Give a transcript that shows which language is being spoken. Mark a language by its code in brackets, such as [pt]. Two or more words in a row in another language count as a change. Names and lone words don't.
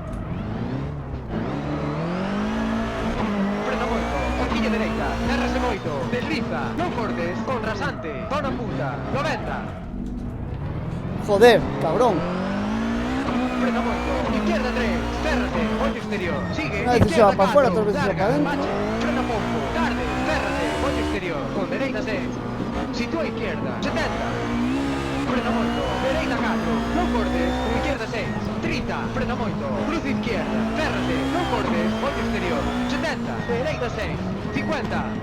[gl] Frena moito, horquilla dereita, férrase moito, desliza, non cortes, con rasante, zona punta, 90. [es] Joder, cabrón. [gl] Frena moito, izquierda 3, férrate, ollo exterior, sigue, [es] Una vez se izquierda va para afuera, 4, otras veces se va larga, para adentro. bache, [gl] frena pouco, tarde, férrate, ollo exterior, con dereita 6, sitúa izquierda, 70. Frena moito, dereita 4, non cortes, con izquierda 6, 30, frena moito, cruz izquierda, férrate, non cortes, ollo exterior, 70, dereita 6, 50.